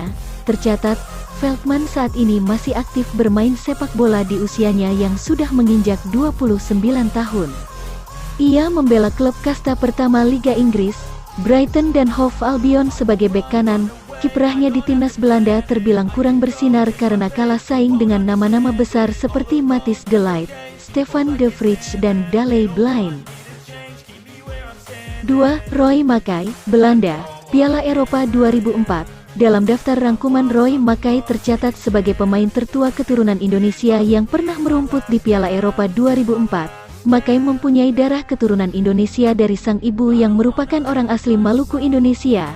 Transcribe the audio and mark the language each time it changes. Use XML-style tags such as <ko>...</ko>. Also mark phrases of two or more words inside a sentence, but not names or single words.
<id>Tercatat, Veldman saat ini masih aktif bermain sepak bola di usianya yang sudah menginjak 29 tahun. Ia membela klub kasta pertama Liga Inggris, Brighton dan Hove Albion sebagai bek kanan. Kiprahnya di timnas Belanda terbilang kurang bersinar karena kalah saing dengan nama-nama besar seperti Matthijs de Ligt, Stefan de Vrij dan Daley Blind. 2. Roy Makaay, Belanda, Piala Eropa 2004. Dalam daftar rangkuman, Roy Makaay tercatat sebagai pemain tertua keturunan Indonesia yang pernah merumput di Piala Eropa 2004. Makaay mempunyai darah keturunan Indonesia dari sang ibu yang merupakan orang asli Maluku, Indonesia.</id>